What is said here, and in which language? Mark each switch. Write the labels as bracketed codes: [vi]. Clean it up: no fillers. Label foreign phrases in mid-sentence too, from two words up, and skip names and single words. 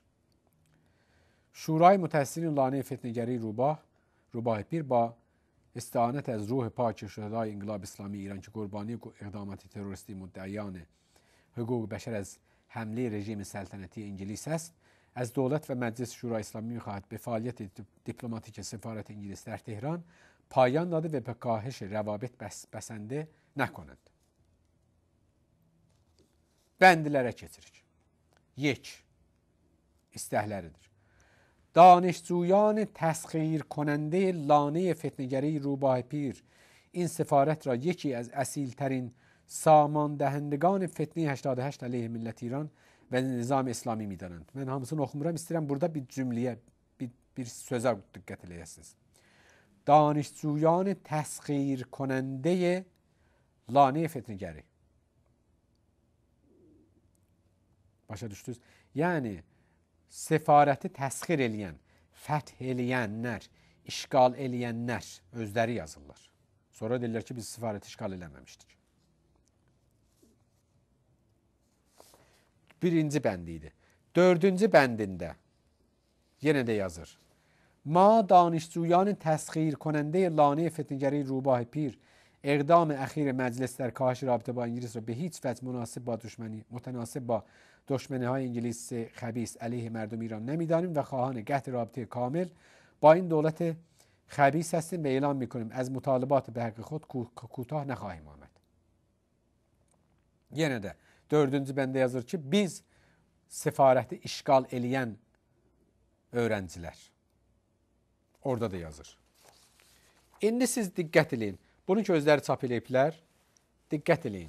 [fa] شورای متحسنین لانه فتنه‌گری روباه پیر با استعانت از روح پاک شهدای انقلاب اسلامی ایران که قربانی اقدامات تروریستی مدعیان حقوق بشر از حمله رژیم سلطنتی انگلیس است. از دولت و مجلس شورای اسلامی می‌خواهد به فعالیت دیپلماتیک سفارت انگلیس در تهران پایان داده و به کاهش روابط بسنده نکنند. [az] Bəndlərə keçirik. 1. İstəkləridir. [fa] دانشجویان تسخیر کننده لانه فتنه‌گری روباه پیر این سفارت را یکی از اصیل‌ترین سامان دهندگان فتنه 88 علیه ملت ایران و نظام اسلامی می‌دانند. [az] من hamısını oxumuram, istəyirəm burada bir cümləyə, bir sözə diqqət eləyəsiniz. [fa] دانشجویان تسخیر کننده لانه فتنه‌گری. [az] Başa düşdünüz? Yəni səfarəti təsxir eləyən, fəth eləyənlər, işğal eləyənlər özləri yazırlar. Sonra deyirlər ki, biz səfarəti işğal eləməmişdik. Birinci bəndi idi. 4-cü bəndində yenə də yazır. [fa] ما دانشجویان تسخیر کننده لانه فتنه‌گری روباه پیر اقدام اخیر مجلس در کاهش رابطه با انگلیس را به هیچ وجه متناسب با دشمنی های انگلیس خبیث علیه مردم ایران نمیدانیم و خواهان قطع رابطه کامل با این دولت خبیث هستیم و اعلام میکنیم از مطالبات به حق خود کوتاه نخواهیم آمد. [az] Yenə də 4-cü bəndə yazır ki, biz səfarəti işğal eləyən öğrenciler. Orada da yazır. İndi siz diqqət eləyin. Bunun ki, özləri çap eləyiblər. Diqqət eləyin.